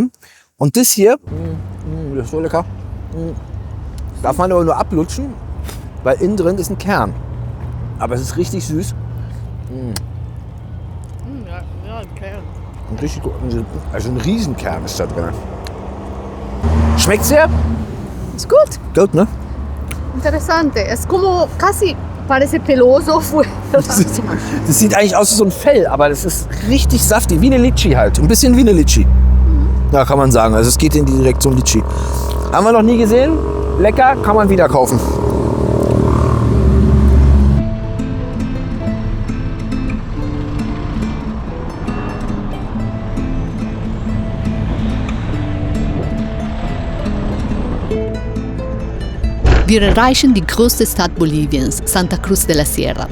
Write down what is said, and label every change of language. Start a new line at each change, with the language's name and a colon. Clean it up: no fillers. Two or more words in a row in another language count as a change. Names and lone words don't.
German: Und das hier, das ist so lecker, darf man aber nur ablutschen, weil innen drin ist ein Kern. Aber es ist richtig süß. Ja, okay. Und richtig, also ein Riesenkern ist da drin. Schmeckt's dir? Ist gut. Gut, ne? Interessante.
Spanish: Es como casi parece peloso.
German: Das sieht eigentlich aus wie so ein Fell, aber das ist richtig saftig, wie eine Litschi halt. Ein bisschen wie eine Litschi. Ja, kann man sagen. Also es geht in die Direktion Litschi. Haben wir noch nie gesehen. Lecker, kann man wieder kaufen. Wir erreichen die größte Stadt Boliviens, Santa Cruz de la Sierra.